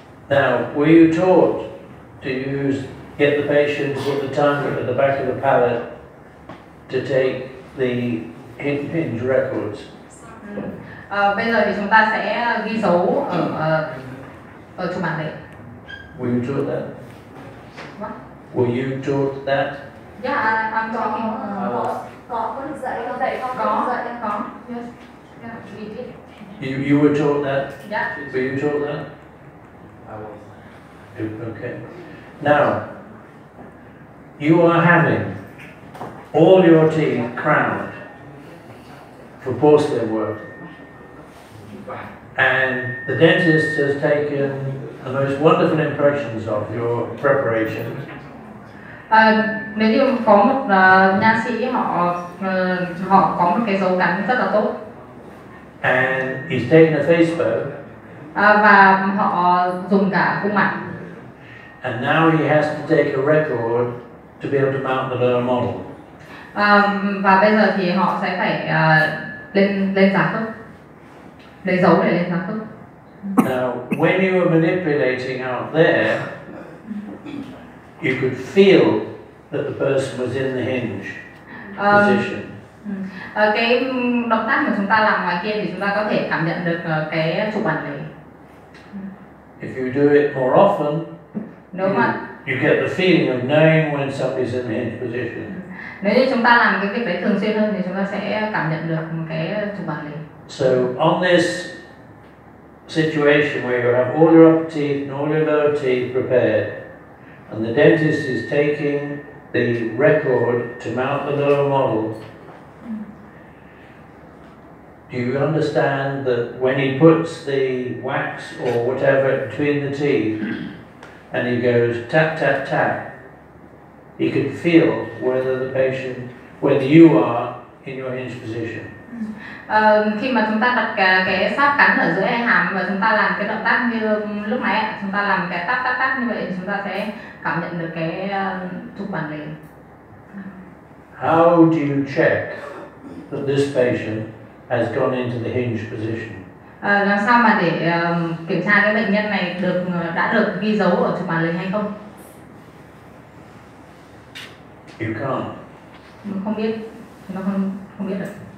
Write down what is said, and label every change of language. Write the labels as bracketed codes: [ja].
[en] Now, were you taught to get the patient to put the tongue at the back of the palate to take the hinge records? [vi] Bây giờ thì chúng ta sẽ ghi dấu ở chụp bản lề. [en] Were you taught that? What? Were you taught that? Yeah, I'm talking. [vi] Có được dạy không? Dạy không? Có. [en] Yes. Yeah, we did. You were taught that? Yeah. Were you taught that? I was. Okay. Now, you are having all your teeth crowned for porcelain work. And the dentist has taken the most wonderful impressions of your preparation. [vi] Nếu như có một nha sĩ họ có một cái dấu cắn rất là tốt. [en] And he's taken a face bow. [vi] Và họ dùng cả cung mặt. [en] And now he has to take a record to be able to mount the lower model. [vi] Và bây giờ thì họ sẽ phải lên giá khớp, lấy dấu để lên giá khớp. [en] Now, when you were manipulating out there, you could feel that the person was in the hinge position. [vi] Cái động tác mà chúng ta làm ngoài kia thì chúng ta có thể cảm nhận được cái trục bàn lề. [en] If you do it more often, you get the feeling of knowing when somebody's in the hinge position. [vi] Nếu như chúng ta làm cái việc đấy thường xuyên hơn thì chúng ta sẽ cảm nhận được cái trục bàn lề. [en] So on this situation where you have all your upper teeth and all your lower teeth prepared, and the dentist is taking the record to mount the lower model, do you understand that when he puts the wax or whatever between the teeth and he goes tap, tap, tap, he can feel whether you are in your hinge position. [vi] Khi mà chúng ta đặt cái sáp cắn ở giữa hàm và chúng ta làm cái động tác như lúc nãy, chúng ta làm cái [en] tap tap tap [vi] như vậy, chúng ta sẽ cảm nhận được cái trục bàn lề. [en] How do you check that this patient has gone into the hinge position? [vi] Làm sao mà để kiểm tra cái bệnh nhân này đã được ghi dấu ở trục bàn lề hay không? [en] You can't. [vi] Không biết, chúng ta không biết được.